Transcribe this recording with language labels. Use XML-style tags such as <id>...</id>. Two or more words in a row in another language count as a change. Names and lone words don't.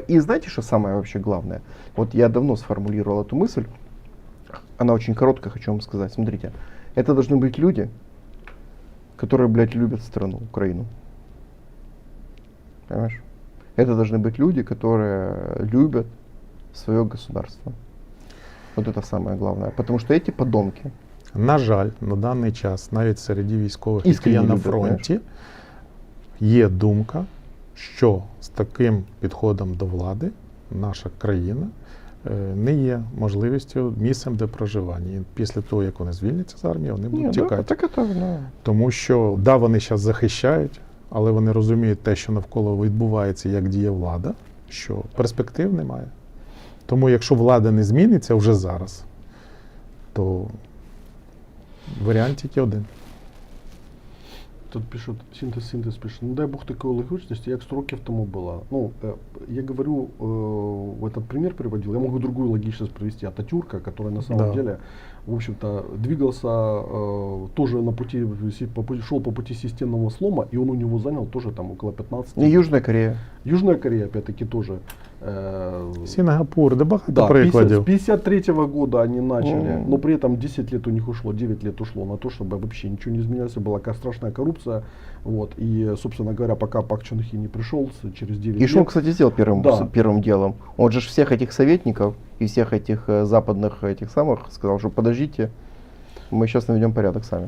<ru>И знаете, что самое вообще главное? Вот я давно сформулировал эту мысль, она очень короткая, хочу вам сказать. Смотрите, это должны быть люди, которые, блядь, любят страну, Украину. Понимаешь? Это должны быть люди, которые любят свое государство. Вот это самое главное. Потому что эти подонки.</ru> <uk>На жаль, на даний час, навіть серед військових, які Іскренні є на люди, фронті, є думка, що з таким підходом до влади наша країна не є можливістю, місцем для проживання. І після того, як вони звільняться з армії, вони будуть тікати.</uk> <ru>Так это, да.</ru> <uk>Тому що, да, вони зараз захищають, але вони розуміють те, що навколо відбувається, як діє влада, що перспектив немає. Тому якщо влада не зміниться вже зараз, то варіант тільки один.</uk> <ru>Тут пишут, синтез пишет, дай бог такой логичности,</ru> <uk>як 100 років тому было.</uk> <ru>Я говорю, этот пример приводил, я могу другую логичность привести Ататюрка, который на самом деле, в общем-то, двигался тоже на пути, шел по пути системного слома, и он у него занял тоже там около 15 И Южная Корея. Южная Корея, опять-таки, тоже.</ru> <uk>Сінгапур, де багато</uk> <ru>Да,</ru> <uk>прикладів.</uk> <ru>с 53 года они начали, но при этом 10 лет у них ушло, 9 лет ушло на то, чтобы вообще ничего не изменялось, была страшная коррупция. Вот, и, собственно говоря, пока Пак Чон Хи не пришел через 9 И что он, лет. кстати, сделал Да. первым делом? Он же всех этих советников и всех этих западных этих самых сказал, что подождите, мы сейчас наведем порядок сами.</ru>